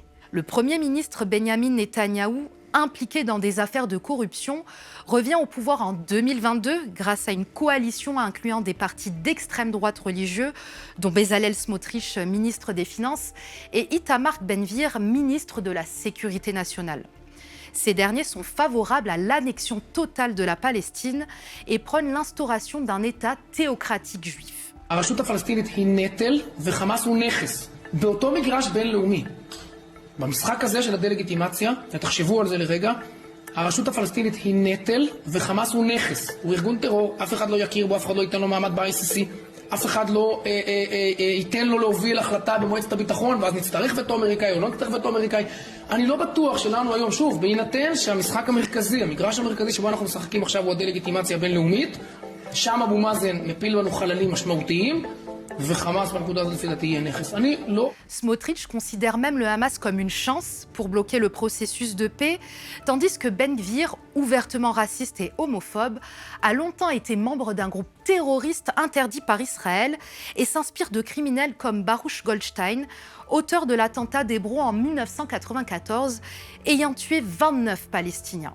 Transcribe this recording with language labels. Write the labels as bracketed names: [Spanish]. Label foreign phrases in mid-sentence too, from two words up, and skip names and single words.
[French] Le Premier ministre Benjamin Netanyahou, impliqué dans des affaires de corruption, revient au pouvoir en 2022 grâce à une coalition incluant des partis d'extrême droite religieux, dont Bezalel Smotrich, ministre des Finances, et Itamar Ben-Gvir, ministre de la Sécurité nationale. Ces derniers sont favorables à l'annexion totale de la Palestine et prônent l'instauration d'un État théocratique juif. [Hebrew] הרשות הפלסטינית היא נטל וחמאס הוא נכס, באותו מגרש בינלאומי. במשחק הזה של הדה-לגיטימציה, ותחשבו על זה לרגע, הרשות הפלסטינית היא נטל וחמאס הוא נכס. הוא ארגון טרור, אף אחד לא יכיר בו, אף אחד לא ייתן לו מעמד ב-ICC, אף אחד לא ייתן לו להוביל החלטה במועצת הביטחון, ואז נצטרך וטו אמריקאי או לא נצטרך וטו אמריקאי. אני לא בטוח שלנו היום, שוב, בהינתן שהמשחק המרכזי, המגרש המרכזי שבו אנחנו משחקים עכשיו הוא הדה-לגיטימציה הבינלאומית, שם אבו מאזן מפיל לנו חללים משמעותיים, [French] Smotrich considère même le Hamas comme une chance pour bloquer le processus de paix, tandis que Ben-Gvir, ouvertement raciste et homophobe, a longtemps été membre d'un groupe terroriste interdit par Israël et s'inspire de criminels comme Baruch Goldstein, auteur de l'attentat d'Hébron en 1994, ayant tué 29 Palestiniens.